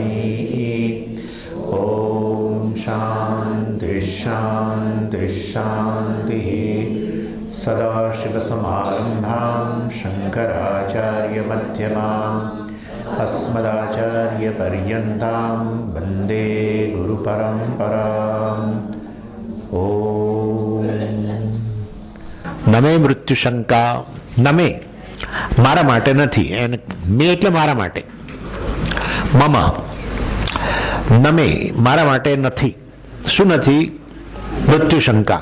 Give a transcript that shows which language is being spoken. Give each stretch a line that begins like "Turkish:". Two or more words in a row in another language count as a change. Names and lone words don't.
Sanskrit: ॐ शान्तिः शान्तिः शान्तिः। सदाशिवसमारम्भां शङ्कराचार्यमध्यमाम् अस्मदाचार्यपर्यन्तां वन्दे गुरुपरम्पराम्। नमे मृत्यु शंका.
Gujarati: નમે મારા માટે નથી, એને મે એટલે મારા માટે. મમ નમે મારા માટે નથી. શું નથી? મૃત્યુ શંકા.